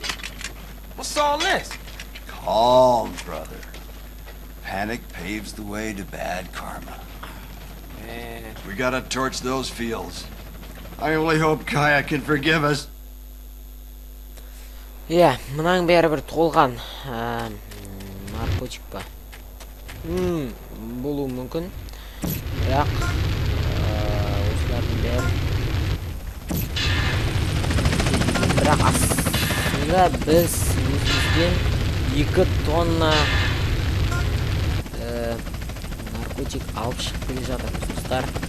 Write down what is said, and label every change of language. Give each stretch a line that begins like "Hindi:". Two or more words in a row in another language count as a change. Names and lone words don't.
English: What's all this? Calm, brother. Panic paves the way to bad karma. Man. We gotta torch those fields. I only hope Kaya can forgive us.
Kazakh: Yeah, мынаң бәрі бір толған наркотик па. Болуы мүмкін. Бірақ осылардың бәрі. Бірақ аслында біз өзімізден 2 тонна наркотик алып шығып келе жатырмыз, достар.